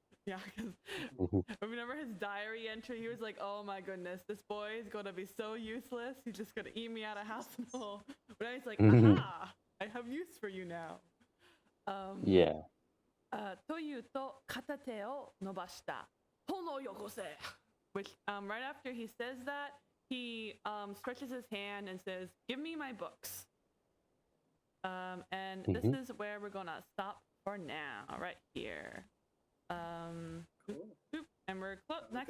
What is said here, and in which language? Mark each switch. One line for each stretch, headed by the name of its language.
English: Yeah, because remember his diary entry? He was like, oh my goodness, this boy is going to be so useless. He's just going to eat me out of house and all. But now he's like, aha, I have use for you now. Yeah.
Japanese: というと、片手を伸ばした。炎よこせ
English: Which, right after he says that, he stretches his hand and says, give me my books. And this is where we're going to stop for now, right here. Cool. And we're close.